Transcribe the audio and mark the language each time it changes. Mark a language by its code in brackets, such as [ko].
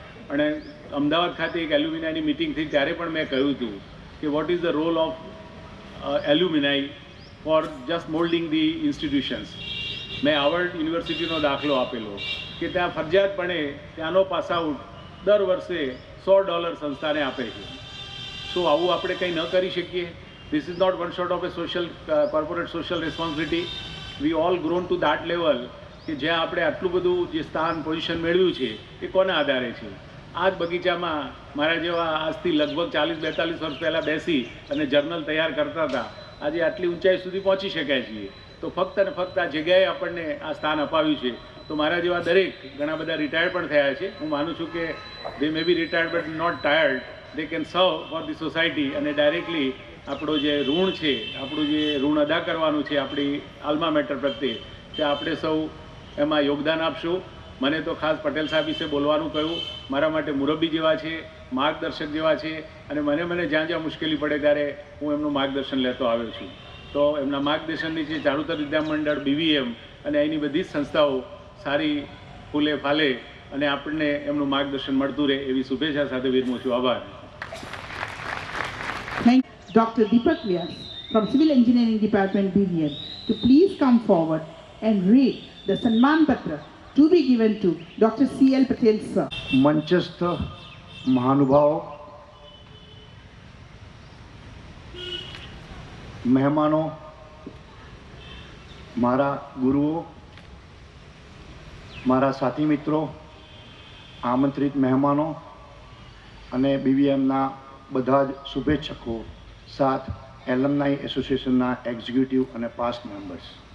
[gu] અને અમદાવાદ ખાતે એક એલ્યુમિનાયની મિટિંગ થઈ ત્યારે પણ મેં કહ્યું હતું કે [en] What is the role of alumni for just moulding the institutions. [gu] મેં હાર્વર્ડ યુનિવર્સિટીનો દાખલો આપેલો કે ત્યાં ફરજિયાતપણે ત્યાંનો પાસ આઉટ દર વર્ષે $100 સંસ્થાને આપે છે. શું આવું આપણે કંઈ ન કરી શકીએ? [en] This is not one shot of a corporate social responsibility. We all grown to that level [gu] કે જ્યાં આપણે આટલું બધું જે સ્થાન પોઝિશન મેળવ્યું છે એ કોના આધારે છે? આ જ બગીચામાં મારા જેવા આજથી લગભગ 40-42 વર્ષ પહેલાં બેસી અને જર્નલ તૈયાર કરતા હતા, આજે આટલી ઊંચાઈ સુધી પહોંચી શક્યા છીએ. તો ફક્ત અને ફક્ત આ જગ્યાએ આપણને આ સ્થાન અપાવ્યું છે. તો મારા જેવા દરેક ઘણા બધા રિટાયર્ડ પણ થયા છે. હું માનું છું કે [en] they may be retired but not tired, they can serve for the society, [gu] અને ડાયરેક્ટલી આપણું જે ઋણ છે, આપણું જે ઋણ અદા કરવાનું છે આપણી આલ્મા મેટર પ્રત્યે, તે આપણે સૌ એમાં યોગદાન આપશું. મને તો ખાસ પટેલ સાહેબ વિશે બોલવાનું કહ્યું, મારા માટે મુરબ્બી જેવા છે, માર્ગદર્શક જેવા છે, અને મને જ્યાં જ્યાં મુશ્કેલી પડે ત્યારે હું એમનું માર્ગદર્શન લેતો આવ્યો છું. તો એમના માર્ગદર્શન નીચે ચારુતર વિદ્યા મંડળ, બીવીએમ અને અહીંની બધી જ સંસ્થાઓ સારી ફૂલે ફાલે અને આપણને એમનું માર્ગદર્શન મળતું રહે એવી શુભેચ્છા સાથે વિરમું છું. આભાર. [en] Thank Dr. Deepak Vyas from Civil Engineering Department, BVM, to please come forward and read the Sanman Patra to be given to Dr. CL Patel, sir. [gu] મંચસ્થ મહાનુભાવો, મહેમાનો, મારા ગુરુઓ, મારા સાથી મિત્રો, આમંત્રિત મહેમાનો અને બીવીએમના બધા જ શુભેચ્છકો, સાથ એલમનાઈ એસોસિએશનના એક્ઝિક્યુટિવ અને પાસ્ટ મેમ્બર્સ.